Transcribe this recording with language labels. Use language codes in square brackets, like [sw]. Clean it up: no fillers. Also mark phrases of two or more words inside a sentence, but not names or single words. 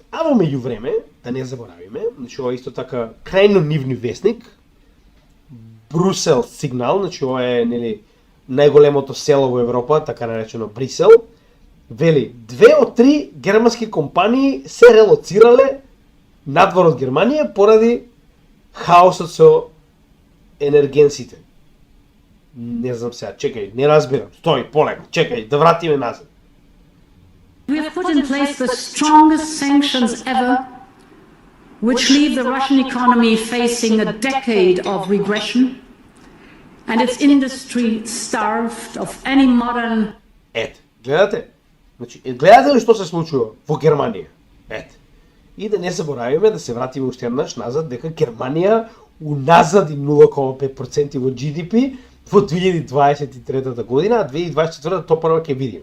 [mk] А во меѓувреме, да не заборавиме, значи ова е исто така крајно нивни вестник, Брусел Сигнал, значи ова е нели најголемото село во Европа, така наречено Брисел, вели 2 од 3 германски компании се релоцирале надвор од Германија поради хаосот со енергенсите. Не знам сега, чекај, не разбирам. Стои, полека, чекај, да вратиме назад. [en] We have put in place the strongest sanctions ever, which leave the Russian economy facing a decade of regression and its industry starved of any modern... [mk] Ете, гледате? Значи, гледате ли што се случува во Германија? Ете. И да не заборавиме да се вратиме уште еднаш назад, дека Германија уназади 0,5% во GDP во 2023 година, а 2024 то прво ќе видиме.